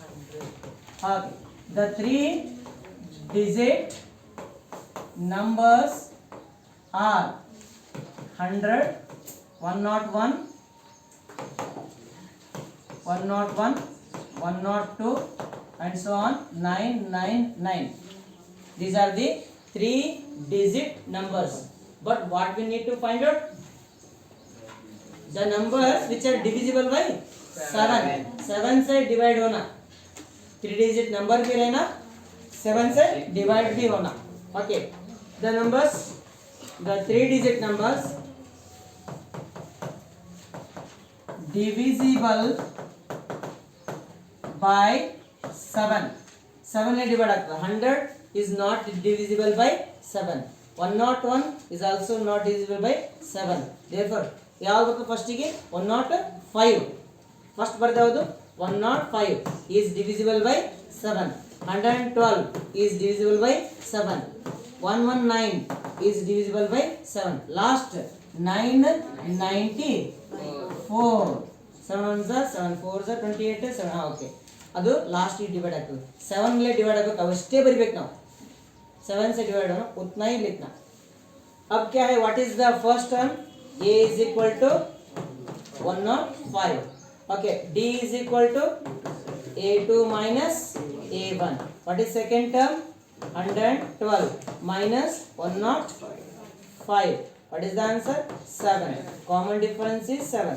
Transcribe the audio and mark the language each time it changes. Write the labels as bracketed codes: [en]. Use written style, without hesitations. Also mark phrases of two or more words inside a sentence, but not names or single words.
[en] The 3-digit numbers are 100, 101, 101, 102 and so on, 999. These are the 3-digit numbers. But what we need to find out? The numbers which are divisible by 7. [hi] 7 से divide होना. [en] 3-digit number [hi] भी रहना. 7 से divide भी होना. [en] Okay. The numbers, the 3-digit numbers divisible by 7. [kn] 7 ने divide ಆಗ್ತದೆ. [en] 100 is not divisible by 7. 101 is also not divisible by 7. Therefore, [kn] ಯಾವುದು ಬೇಕು ಫಸ್ಟಿಗೆ? 105. ಫಸ್ಟ್ ಬರ್ದು ಯಾವುದು? [en] 105 is divisible by 7. 112 is divisible by 7. 119 is divisible by 7. Last 994. 7 ones are 7 fours are 28 7. Okay. [kn] ಅದು [en] last divide [kn] ಆಗ್ತದೆ. 7 ले डिवाइड ಆಗಬೇಕು, ಅವಷ್ಟೇ ಬರಿಬೇಕು ನಾವು. [hi] 7 से डिवाइड होना उतना ही लिखना. अब क्या है? [en] what is the first term? a is equal to 105. Okay. d is equal to a2 minus a1. What is second term? 112 minus 105. What is the answer? 7. Common difference is 7.